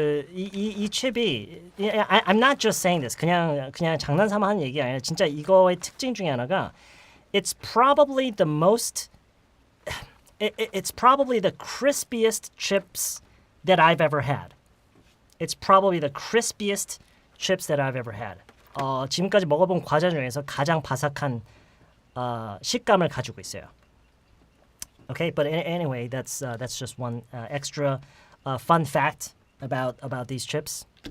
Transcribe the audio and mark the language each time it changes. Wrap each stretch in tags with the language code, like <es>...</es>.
<ko>이 칩이</ko> <en>I'm not just saying this.</en> <ko>그냥 장난삼아 하는 얘기 아니라 진짜 이거의 특징 중에 하나가</ko> <en>it's probably the crispiest chips that I've ever had. It's probably the crispiest chips that I've ever had.</en> <ko>지금까지 먹어본 과자 중에서 가장 바삭한 식감을 가지고 있어요.</ko> <en>Okay, but anyway, that's just one extra fun fact about these chips.</en>